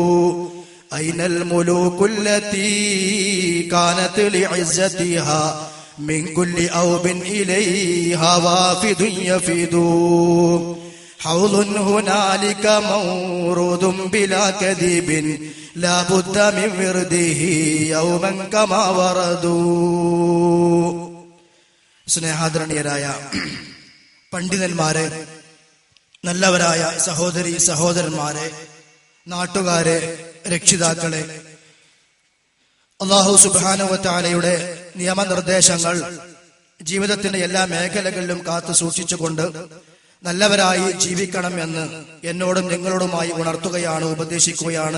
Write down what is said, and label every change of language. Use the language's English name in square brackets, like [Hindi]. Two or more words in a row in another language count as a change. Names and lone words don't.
[Arabic] أين الملوك التي كانت لعزتها من كل أوب إليها وافد يفيد حوض هنالك مورود بلا كذب لا بد من ورده يوما كما وردوا. [Malayalam] സ്നേഹാദരണീയരായ പണ്ഡിതന്മാരെ, നല്ലവരായ സഹോദരി സഹോദരന്മാരെ, നാട്ടുകാരെ, രക്ഷിതാക്കളെ, അല്ലാഹു സുബ്ഹാനഹു വ തആലയുടെ നിയമനിർദ്ദേശങ്ങൾ ജീവിതത്തിന്റെ എല്ലാ മേഖലകളിലും കാത്തു സൂക്ഷിച്ചുകൊണ്ട് നല്ലവരായി ജീവിക്കണം എന്ന് എന്നോടും നിങ്ങളോടുമായി ഉണർത്തുകയാണ്, ഉപദേശിക്കുകയാണ്.